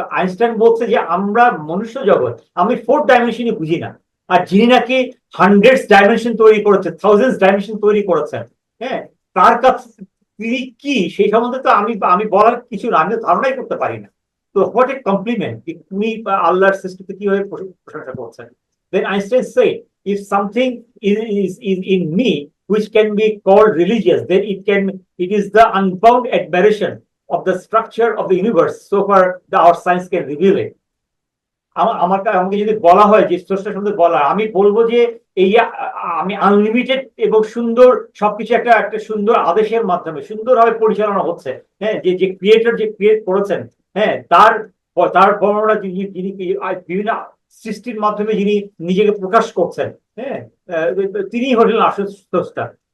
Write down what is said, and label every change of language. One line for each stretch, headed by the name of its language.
Bangla: তো আইনস্টাইন বলছে যে আমরা মনুষ্য জগৎ, আমি ফোর্থ ডাইমেনশনই বুঝি না। আর যিনি নাকি হান্ড্রেডস ডাইমেনশন তৈরি করেছেন, থাউজেন্ডস ডাইমেনশন তৈরি করেছেন, হ্যাঁ, তার কাছে তিনি কি সেই সম্বন্ধে তো আমি আমি বলার কিছু না, আমি ধারণাই করতে পারি না। তো
English: what a compliment,
Bangla: তুমি আল্লাহর সৃষ্টিতে কিভাবে প্রশংসা করছেন।
English: Then Einstein said, if something is in me which can be called religious, then it is the unbound admiration of the structure of the universe so far that our science can reveal it.
Bangla: আমাকে যদি বলা হয় যে স্রষ্টা সম্বন্ধে বলা, আমি বলবো যে এই আমি আনলিমিটেড এবং সুন্দর সবকিছু একটা একটা সুন্দর আদেশের মাধ্যমে সুন্দরভাবে পরিচালনা হচ্ছে, হ্যাঁ, যে যে ক্রিয়েটর যে ক্রিয়েট করেছেন, হ্যাঁ, তার তার বর্ণনা যিনি যিনি বিভিন্ন সৃষ্টির মাধ্যমে যিনি নিজেকে প্রকাশ করছেন, হ্যাঁ, তিনি হলেন আসল স্রষ্টা।